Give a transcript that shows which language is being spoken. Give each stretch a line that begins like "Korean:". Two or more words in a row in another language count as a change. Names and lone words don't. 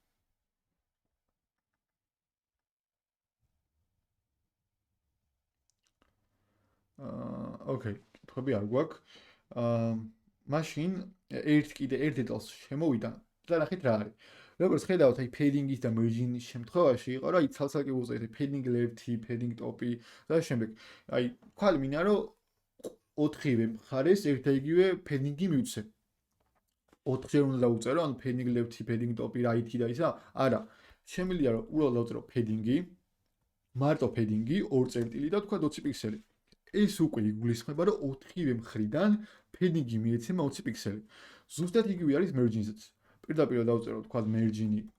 Georgian: ოკეი, კითხვები არ გვაქვს. მაშინ ერთ დეტალს შემოვიდა და ნახეთ რა არის. როგორც ხედავთ, აი padding-ის და merging-ის შემთხვევაში იყო, რომ აი ცალ-ცალკე უზეთ
English: padding left-
Georgian: ი,
English: padding top-
Georgian: ი და შემდეგ. აი თქვა მინდა რომ 4-ვე მხარეს ერთ და იგივე padding-ი მივცე. 4-ჯერ უნდა დავუწერო, ანუ
English: padding left-
Georgian: ი,
English: padding top-
Georgian: ი, right-ი და ისა. არა. შემიძლია რომ უბრალოდ დავუწერო padding-ი, მარტო padding-ი 2 წერტილი და თქვა 20 პიქსელი. ეს უკვე იგულისხმება, რომ 4-ვე მხრიდან padding-ი მიეცემა 20 პიქსელი. ზუსტად იგივე არის merging-ზეც. პირდაპირ დავწერო თქვა merging-ი.